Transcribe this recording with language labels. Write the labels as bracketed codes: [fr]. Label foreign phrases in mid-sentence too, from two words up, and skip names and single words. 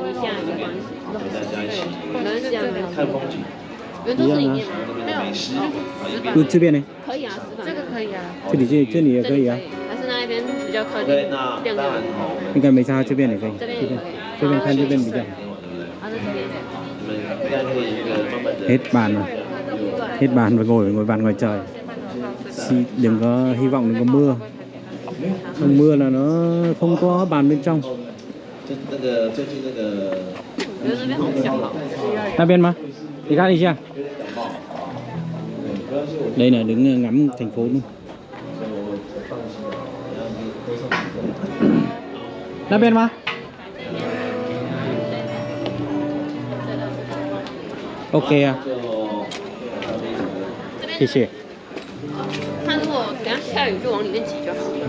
[zh] 陪大家一起看风景。原都是里面没有美食，就这边呢？可以啊，这个可以啊。这里也可以啊。还是那一边比较靠近那当然应该没差，这边也可以。这边也可以。这边看这边比较好。啊，这边。 [vi] Hết bàn rồi. Hết bàn và ngồi bàn ngoài trời. Đừng có hy vọng đừng có mưa. Mùa mưa là nó không có bàn bên trong. [zh] 那个最近那个我觉得那边好小好。那边吗? [vi] Đi khác đi chưa? Đây là đứng ngắm thành phố luôn. [zh] 那边吗? OK 啊，谢谢。他如果等下下雨就往里面挤就好了。